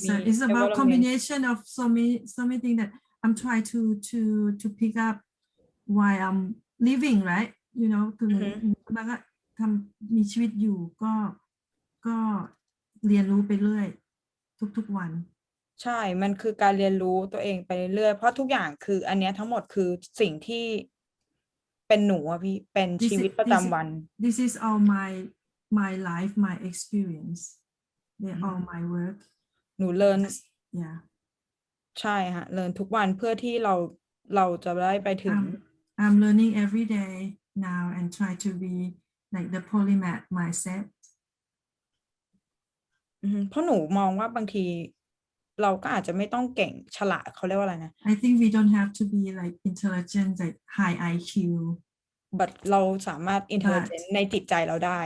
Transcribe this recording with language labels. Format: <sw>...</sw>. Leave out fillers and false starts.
<en>it's about combination of so many things that I'm trying to pick up while I'm living right</en> <th>คือมันก็มีชีวิตอยู่ก็เรียนรู้ไปเรื่อยทุกวัน ใช่มันคือการเรียนรู้ตัวเองไปเรื่อยเพราะทุกอย่างคืออันเนี้ยทั้งหมดคือสิ่งที่เป็นหนูอะพี่เป็นชีวิตประจำวัน</th> <en>This is all my life my experience they all my work</en> <th>หนูเรียน</th> <en>yeah</en> <th>ใช่ฮะเรียนทุกวันเพื่อที่เราจะได้ไปถึง</th> <en>I'm learning every day now and try to be like the polymath mindset</en> <th>เพราะหนูมองว่าบางทีเราก็อาจจะไม่ต้องเก่งฉลาดเขาเรียกว่าอะไรนะ</th> <en>I think we don't have to be like intelligent like high IQ</en> <th>but เราสามารถ intelligent ในจิตใจเราได้</th>